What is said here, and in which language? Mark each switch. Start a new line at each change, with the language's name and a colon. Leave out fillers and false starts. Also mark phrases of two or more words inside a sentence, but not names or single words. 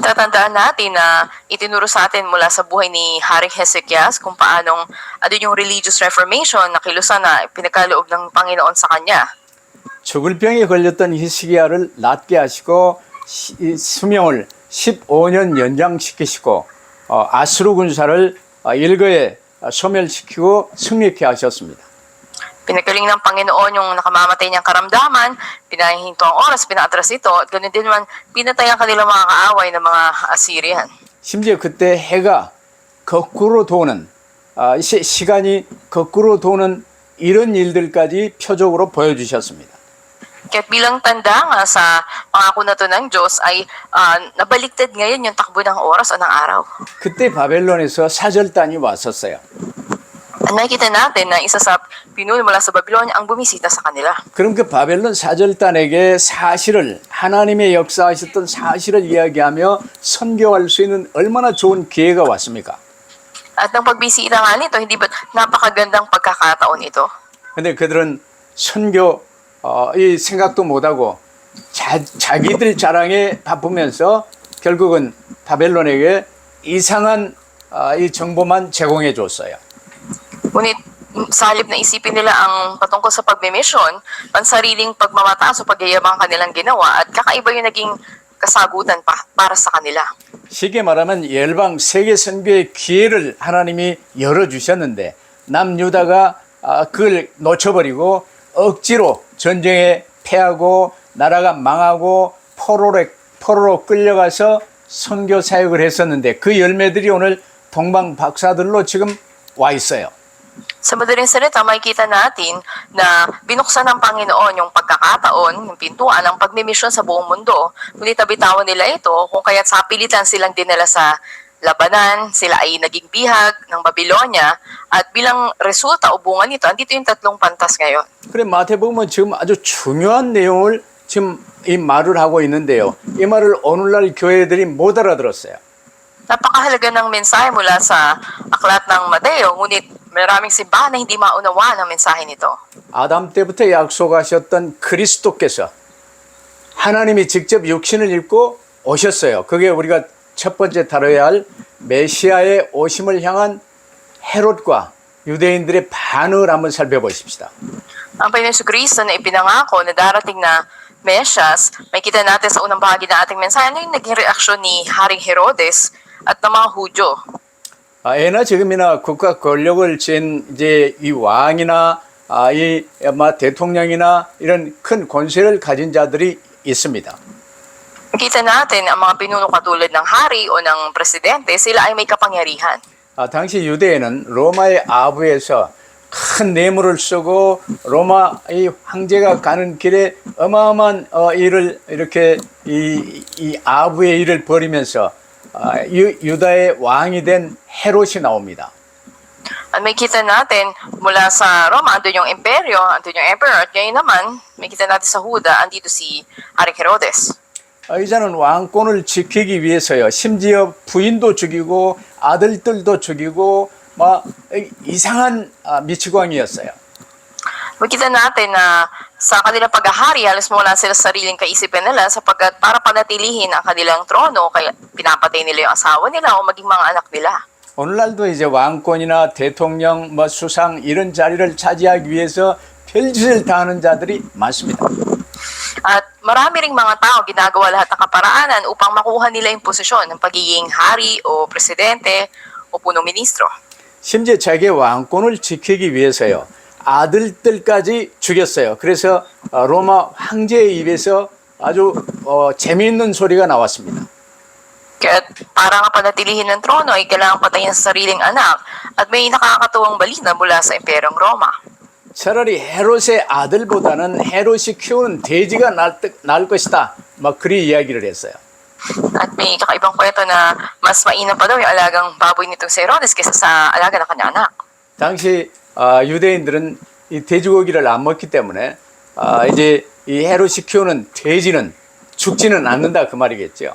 Filipino: Tatandaan natin na itinuro sa atin mula sa buhay ni Haring Hezekias kung paanong yung
English: religious reformation
Filipino: na kilusan na pinagkaloob ng Panginoon sa kanya.
Korean: 죽을 병에 걸렸던 히스기야를 낫게 하시고 수명을 15년 연장시키시고 아수르 군사를 일거에 소멸시키고 승리케 하셨습니다.
Filipino: Pinagaling ng Panginoon yung nakamamatay niyang karamdaman, pinahinto ang oras, pinaatras ito, at ganoon din naman pinatay ang kanilang mga kaaway ng mga Assyrian.
Korean: 심지어 그때 해가 거꾸로 도는 시간이 거꾸로 도는 이런 일들까지 표적으로 보여주셨습니다.
Filipino: Kaya bilang tanda nga sa pangako na to ng Diyos ay nabaliktad ngayon yung takbo ng oras o ng araw.
Korean: 그때 바벨론에서 사절단이 왔었어요.
Filipino: At nakikita natin na isa sa pinuno mula sa Babylonia ang bumisita sa kanila.
Korean: 그럼 그 바벨론 사절단에게 사실을 하나님의 역사하셨던 사실을 이야기하며 선교할 수 있는 얼마나 좋은 기회가 왔습니까?
Filipino: At nang pagbisita nga nito, hindi ba napakagandang pagkakataon ito?
Korean: 근데 그들은 선교 이 생각도 못하고 자기들 자랑에 바쁘면서 결국은 바벨론에게 이상한 이 정보만 제공해 줬어요.
Filipino: Ngunit sa halip na isipin nila ang patungkol sa pagmimisyon, pansariling pagmamataas o pagyayabang kanilang ginawa at kakaiba yung naging kasagutan para sa kanila.
Korean: 쉽게 말하면 열방 세계 선교의 기회를 하나님이 열어주셨는데 남유다가 그걸 놓쳐버리고 억지로 전쟁에 패하고 나라가 망하고 포로로 끌려가서 선교 사역을 했었는데 그 열매들이 오늘 동방 박사들로 지금 와 있어요.
Filipino: Sa madaling salita, makikita natin na binuksan ng Panginoon yung pagkakataon, yung pintuan ng pagmimisyon sa buong mundo. Ngunit nabitawan nila ito kung kaya't sa pilitan silang dinala sa labanan, sila ay naging bihag ng Babylonia at bilang resulta o bunga nito, andito yung tatlong pantas ngayon.
Korean: 그래 마태복음은 지금 아주 중요한 내용을 지금 이 말을 하고 있는데요. 이 말을 오늘날 교회들이 못 알아들었어요.
Filipino: Napakahalaga ng mensahe mula sa aklat ng Mateo, ngunit maraming simbahan na hindi maunawa ng mensahe nito.
Korean: 아담 때부터 약속하셨던 그리스도께서 하나님이 직접 육신을 입고 오셨어요. 그게 우리가 첫 번째 다뤄야 할 메시아의 오심을 향한 헤롯과 유대인들의 반응을 한번 살펴보십시다.
Filipino: Ang Panginoon Kristo na ipinangako na darating na Mesyas, may kita natin sa unang bahagi ng ating mensahe ano yung naging reaksyon ni Haring Herodes at ng mga Hudyo.
Korean: 예나 지금이나 국가 권력을 쥔 이제 이 왕이나 이 대통령이나 이런 큰 권세를 가진 자들이 있습니다.
Filipino: Kita natin ang mga pinuno katulad ng hari o ng presidente, sila ay may kapangyarihan.
Korean: 당시 유대에는 로마의 아부에서 큰 뇌물을 쓰고 로마 이 황제가 가는 길에 어마어마한 일을 이렇게 이 아부의 일을 벌이면서 유다의 왕이 된 헤롯이 나옵니다.
Filipino: At may kita natin mula sa Roma, andun yung imperyo, andun yung emperor, at ngayon naman, may kita natin sa Huda, andito si Haring Herodes.
Korean: 이자는 왕권을 지키기 위해서요. 심지어 부인도 죽이고 아들들도 죽이고 막 이상한 미치광이였어요.
Filipino: Makita natin na sa kanilang paghahari, halos mula sila sa sariling kaisipan nila sapagkat para panatilihin ang kanilang trono, kaya pinapatay nila yung asawa nila o maging mga anak nila.
Korean: 오늘날도 이제 왕권이나 대통령, 수상 이런 자리를 차지하기 위해서 별짓을 다 하는 자들이 많습니다.
Filipino: At marami ring mga tao ginagawa lahat ng kaparaanan upang makuha nila yung posisyon ng pagiging hari o presidente o punong ministro.
Korean: 심지어 자기의 왕권을 지키기 위해서요. 아들들까지 죽였어요. 그래서 로마 황제의 입에서 아주 재미있는 소리가 나왔습니다.
Filipino: Kaya para nga panatilihin ng trono ay kailangang patayin sa sariling anak at may nakakatuwang balita mula sa Imperyong Roma.
Korean: 차라리 헤롯의 아들보다는 헤롯이 키우는 돼지가 나을 것이다. 막 그리 이야기를 했어요.
Filipino: At may kakaibang kwento na mas mainam pa daw yung alagang baboy nitong si Herodes kaysa sa alaga ng kanyang anak.
Korean: 당시 유대인들은 이 돼지고기를 안 먹기 때문에 이제 이 헤롯이 키우는 돼지는 죽지는 않는다 그 말이겠죠.